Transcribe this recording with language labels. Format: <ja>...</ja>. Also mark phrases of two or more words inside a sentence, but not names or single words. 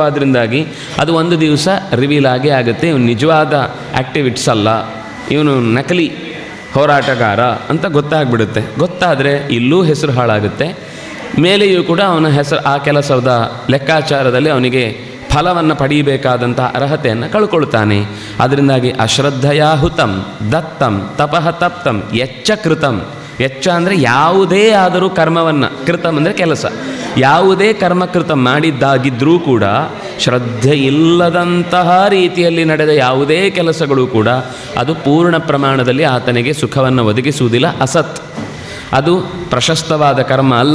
<kn>ಅದರಿಂದಾಗಿ ಅದು ಒಂದು ದಿವಸ ರಿವೀಲ್ ಆಗೇ ಆಗುತ್ತೆ, ಇವನು ನಿಜವಾದ ಆ್ಯಕ್ಟಿವಿಟ್ಸ್ ಅಲ್ಲ, ಇವನು ನಕಲಿ ಹೋರಾಟಗಾರ ಅಂತ ಗೊತ್ತಾಗ್ಬಿಡುತ್ತೆ. ಗೊತ್ತಾದರೆ ಇಲ್ಲೂ ಹೆಸರು ಹಾಳಾಗುತ್ತೆ, ಮೇಲೆಯೂ ಕೂಡ ಅವನ ಹೆಸರು ಆ ಕೆಲಸದ ಲೆಕ್ಕಾಚಾರದಲ್ಲಿ ಅವನಿಗೆ ಫಲವನ್ನು ಪಡೆಯಬೇಕಾದಂತಹ ಅರ್ಹತೆಯನ್ನು ಕಳ್ಕೊಳ್ತಾನೆ.</kn> <sa>ಅದರಿಂದಾಗಿ ಅಶ್ರದ್ಧೆಯ ಹುತಂ ದತ್ತಂ ತಪಃ ತಪ್ತಂ ಯಚ್ಚ ಕೃತಂ.</sa> <kn>ಯಚ್ಚ ಅಂದರೆ ಯಾವುದೇ ಆದರೂ ಕರ್ಮವನ್ನು, ಕೃತಂ ಅಂದರೆ ಕೆಲಸ, ಯಾವುದೇ ಕರ್ಮಕೃತ ಮಾಡಿದ್ದಾಗಿದ್ದರೂ ಕೂಡ ಶ್ರದ್ಧೆ ಇಲ್ಲದಂತಹ ರೀತಿಯಲ್ಲಿ ನಡೆದ ಯಾವುದೇ ಕೆಲಸಗಳು ಕೂಡ ಅದು ಪೂರ್ಣ ಪ್ರಮಾಣದಲ್ಲಿ ಆತನಿಗೆ ಸುಖವನ್ನು ಒದಗಿಸುವುದಿಲ್ಲ. ಅಸತ್, ಅದು ಪ್ರಶಸ್ತವಾದ ಕರ್ಮ ಅಲ್ಲ.</kn>